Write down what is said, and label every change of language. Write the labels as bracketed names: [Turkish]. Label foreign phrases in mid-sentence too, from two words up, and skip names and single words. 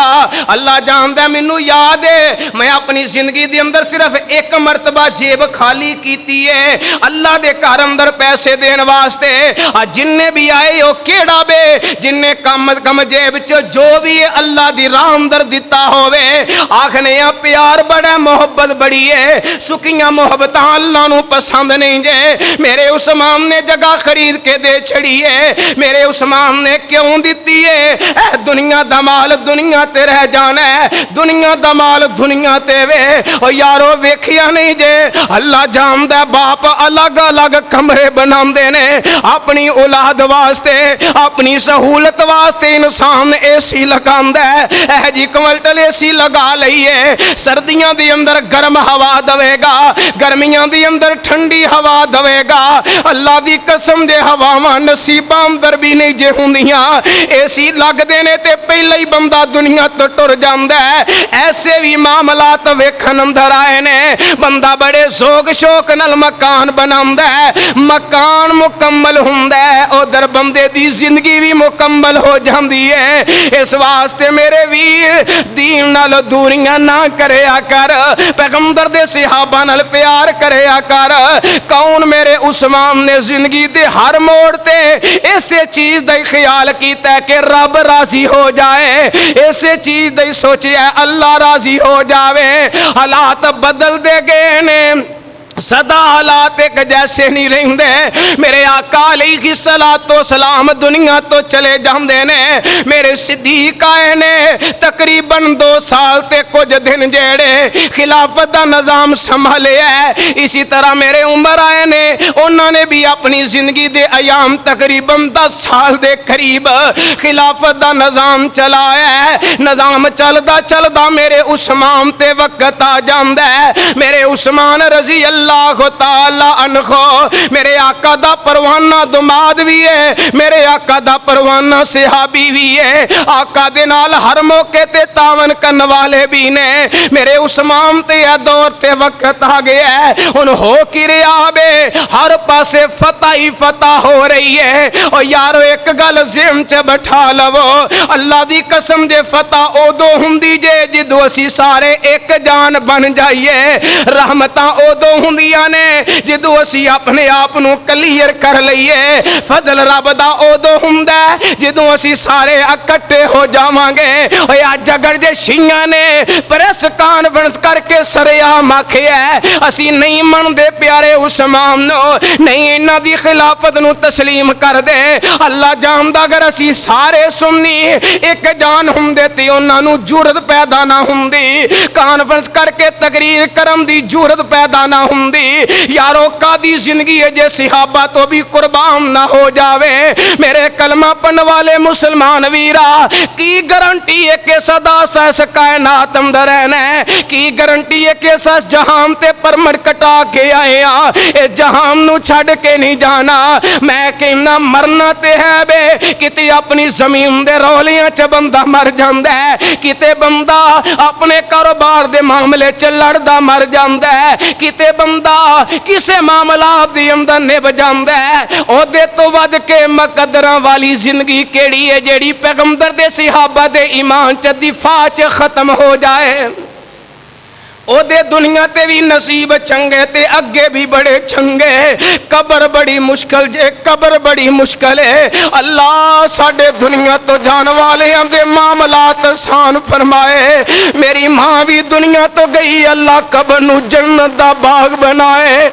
[Punjabi] اللہ جاندا مینوں یاد ہے میں اپنی زندگی دے اندر صرف ایک مرتبہ جیب خالی کیتی ہے اللہ دے گھر اندر پیسے دینے واسطے. جنے بھی آئے ہو کیڑا بے جنے کم جیب چ جو بھی ہے اللہ دی راہ اندر دتا ہووے. آکھنے پیار بڑا محبت بڑی ہے، سکھیاں محبتاں اللہ نوں پسند نہیں جے. मेरे उस्मान امام نے جگہ خرید کے دے چھڑی ہے، میرے عثمان نے کیوں دیتی ہے؟ اے دنیا دا مال دنیا تے رہ جانا ہے، دنیا دا مال دنیا تے وے۔ او یارو ویکھیا نہیں جے اللہ جاندا باپ الگ الگ کمرے بناندے نے اپنی اولاد واسطے، اپنی سہولت واسطے انسان اے سی لگاندا ہے، اے جی کوالٹل اے سی لگا لئیے، سردیاں دی اندر گرم ہوا دوے گا، گرمیاں دی اندر ٹھنڈی ہوا دوے گا۔ اللہ دی قسم دے ہواواں نصیباں اندر بھی نہیں جے ہوندیاں، اے سی لگ دینے تے پہلے ہی بندہ دنیا تو ٹر جاندا ہے۔ ایسے بھی معاملات ویکھن اندر آئے نے، بندہ بڑے ذوق شوق نال مکان بناوندا ہے، مکان مکمل ہوندا ہے، ادھر بندے دی زندگی بھی مکمل ہو جاندی ہے۔ اس واسطے میرے ویر دین نال دوریاں نہ کریا کر، پیغمبر دے صحابہ نال پیار کریا کر۔ کون میرے عثمان نے زندگی دے ہر موڑ تے اسے چیز دا خیال کیتا ہے کہ رب راضی ہو جائے، اسے چیز دا سوچیا اللہ راضی ہو جاوے۔ حالات بدل دے گئے نے، صدا حالات ایک جیسے نہیں رہندے، میرے آقا علیہ الصلوۃ والسلام دنیا تو چلے جاندے نے، میرے صدیق آئے نے تقریباً 2 سال تے کچھ دن جیڑے خلافت دا نظام سنبھالیا ہے۔ اسی طرح میرے عمر آئے نے، انہوں نے بھی اپنی زندگی دے ایام تقریباً 10 سال دے قریب خلافت دا نظام چلایا ہے۔ نظام چلدا میرے عثمان تے وقت آ جاندا ہے، میرے عثمان رضی اللہ تعالی عنہ میرے آقا دا پروانہ دماد بھی ہے، میرے آقا دا پروانہ صحابی بھی ہے، آقا دے نال ہر موقع تے تعاون کرن والے بھی نے۔ میرے عثمان تے دور تے وقت آ گیا ہے، ان ہو کی رہا بے ہر پاسے فتح ہی فتح ہو رہی ہے۔ اور یارو ایک گل ذہن چ بٹھا لو، اللہ دی قسم جے فتح اودو ہوندی جے جدو اسی سارے ایک جان بن جائیے، رحمتاں اودو ہوندیاں نے جدو اسی اپنے آپ نو کلیئر کر لئیے، فضل رب دا اودو ہوندا ہے جدو اسی سارے اکٹھے ہو جاواں گے۔ اوے اج اگر جے شیعہ نے [English] پریس کانفرنس [Punjabi] کر کے سریعام آکھیا ہے اسی نہیں مندے پیارے عثمان نو، نہیں انہاں دی خلافت نو تسلیم کر دے، اللہ جاندا اگر اسی سارے سنی ایک جان ہوندے تے انہاں نو جرأت پیدا نہ ہوندی، کانفرنس کر کے تقریر کرن دی جرأت پیدا نہ ہوندی۔ یارو قادی زندگی ہے جے صحابہ تو بھی قربان نہ ہو جاوے۔ میرے کلمہ پڑھن والے مسلمان ویرا کی گارنٹی ہے کہ صدا سا کائنات اندر رہنا ہے، کی گارنٹی ہے کہ سس جہان تے پرمٹ کٹا کے آئے ہاں، اے جہان نو چھڑ کے نہیں جانا۔ میں کہنا مرنا تے ہے بے کتے اپنی زمین دے رولیاں چ بندہ مر جاندا ہے، کتے بندہ اپنے کاروبار دے معاملے چ لڑدا مر جاندا ہے، کتے بندہ کسے معاملات دی اندر نب جاندا ہے۔ او دے تو ود کے مقدراں والی زندگی کیڑی ہے جیڑی پیغمبر دے صحابہ دے ایمان چ دفاع چ ختم ہو جائے؟ او دے دنیا تے بھی نصیب چنگے تے اگے بھی بڑے چنگے۔ قبر بڑی مشکل جے، قبر بڑی مشکل ہے، اللہ ساڈے دنیا تو جان والے دے معاملات آسان فرمائے۔ میری ماں بھی دنیا تو گئی، اللہ قبر نو جنت دا باغ بنائے۔